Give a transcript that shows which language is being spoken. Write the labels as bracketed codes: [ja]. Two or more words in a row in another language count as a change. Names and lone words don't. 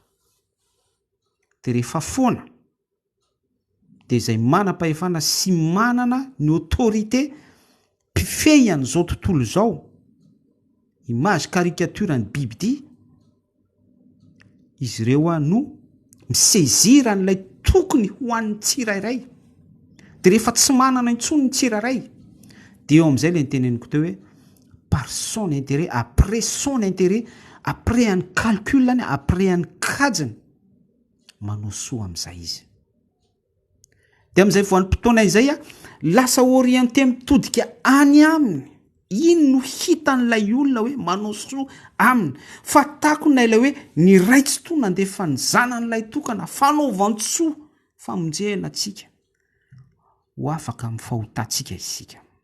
[mg] De rehefa foana de izay manam-pahefana sy manana ny autorité mpifehy an'izao tontolo izao, [fr] image caricature [mg] ny bibidia, izy ireo no misezira n'ilay tokony ho an'ny tsirairay. De rehefa tsy manana intsony ny tsirairay, de eo amin'izay le niteneniko teo hoe [fr] par son intérêt, après son intérêt, après un [mg] calculany, [fr] après un [mg] kajiny, manao soa amin'izay izy. De amin'izay voanim-potoana izay lasa orienté mitodika any aminy. Iny no hitan'ilay olona hoe manao soa aminy. Fa takona ilay hoe ny raitsy to nandefa ny zanan'ilay tokana fanaovan-tsoa famonjena atsika ho afaka amin'ny fahotantsika isika.